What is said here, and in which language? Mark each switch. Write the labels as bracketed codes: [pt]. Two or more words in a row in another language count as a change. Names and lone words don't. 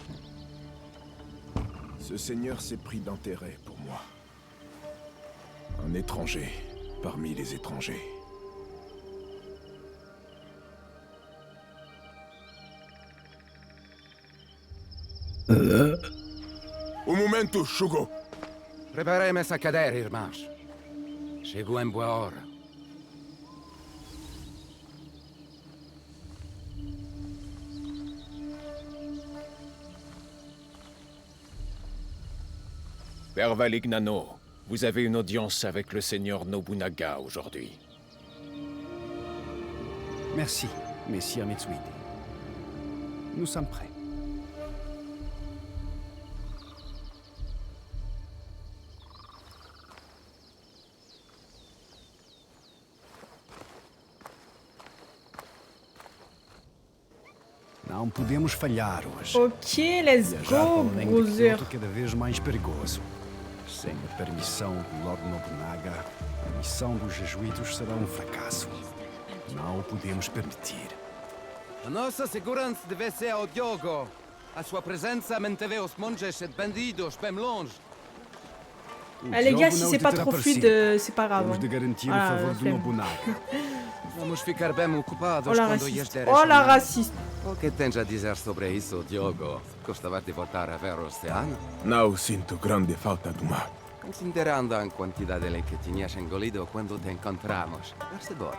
[fr] Ce seigneur s'est pris d'intérêt pour moi. Un étranger parmi les étrangers. [pt] Un momento, Shugo. Preparem essa cadeira, irmãos. Chegou em boa hora. [fr] Père Valignano, vous avez une audience avec le seigneur Nobunaga aujourd'hui. Merci, messire Mitsuhide. Nous sommes prêts. [pt] Não podemos falhar hoje. [en] Ok, let's [pt] Viajar [en] go, [pt] para além de [en] brother. [pt] Kyoto cada vez mais perigoso. Sem a permissão do Lord Nobunaga, a missão dos jesuítas será um fracasso. Não o podemos permitir. A nossa segurança deve ser ao Diogo. A sua presença manteve os monges e bandidos bem longe. O [fr] Ah, les gars, [pt] Diogo [fr] si [pt] não [fr] c'est [pt] te [fr] pas [pt] terá [fr] trop fluide, [pt] parecido. [fr] c'est pas grave. [pt] Temos de [fr] hein. [pt] garantir [fr] Ah, [pt] o favor [fr] la [pt] do [fr] flemme. [pt] Nobunaga. Vamos ficar bem ocupados [fr] Oh la [pt] quando lhes [fr] raciste. [pt] der [fr] Oh la [pt] chamado. [fr] raciste. [pt] O que tens a dizer sobre isso, Diogo? Gostava de voltar a ver o oceano? Não sinto grande falta do mar. Considerando a quantidade de que tinhas engolido quando te encontramos. Percebeu?